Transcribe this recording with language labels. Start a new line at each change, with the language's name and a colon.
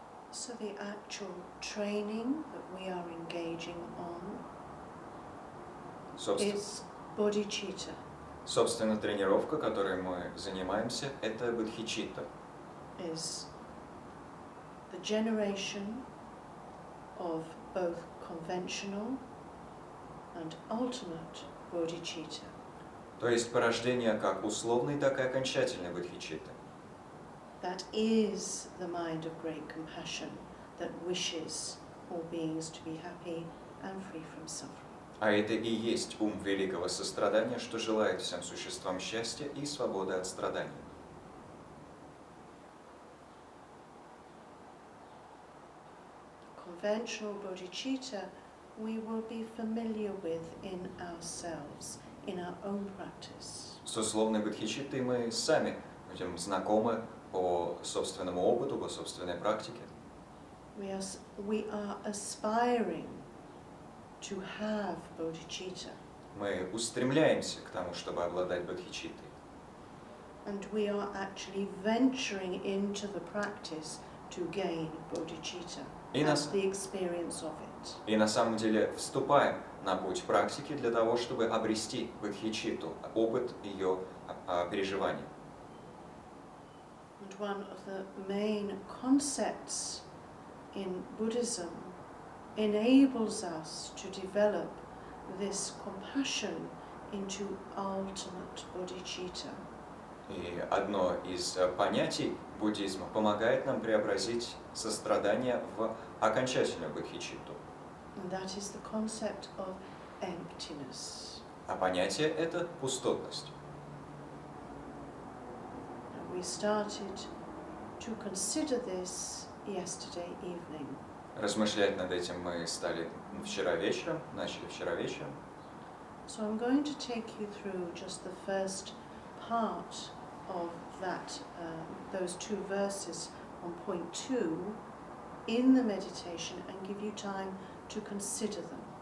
English: So the actual training that we are engaging on is bodhicitta.
Russian: Собственно, тренировка, которой мы занимаемся, это бодхичитта.
English: Is the generation of both conventional and ultimate bodhicitta.
Russian: То есть порождение как условной, так и окончательной бодхичитты.
English: That is the mind of great compassion that wishes all beings to be happy and free from suffering.
Russian: А это и есть ум великого сострадания, что желает всем существам счастья и свободы от страданий.
English: Conventional bodhicitta we will be familiar with in ourselves, in our own practice.
Russian: С условной бодхичиттой мы сами будем знакомы по собственному опыту, по собственной практике.
English: We are aspiring to have bodhicitta.
Russian: Мы устремляемся к тому, чтобы обладать бодхичиттой.
English: And we are actually venturing into the practice to gain bodhicitta as the experience of it.
Russian: И на самом деле вступаем на путь практики для того, чтобы обрести бодхичитту, опыт ее переживания.
English: And one of the main concepts in Buddhism enables us to develop this compassion into ultimate bodhicitta.
Russian: И одно из понятий буддизма помогает нам преобразить сострадание в окончательную бодхичитту.
English: And that is the concept of emptiness.
Russian: А понятие это пустотность.
English: And we started to consider this yesterday evening.
Russian: Размышлять над этим мы стали вчера вечером, начали вчера вечером.
English: So I'm going to take you through just the first part of that, those two verses on point 2 in the meditation and give you time to consider them.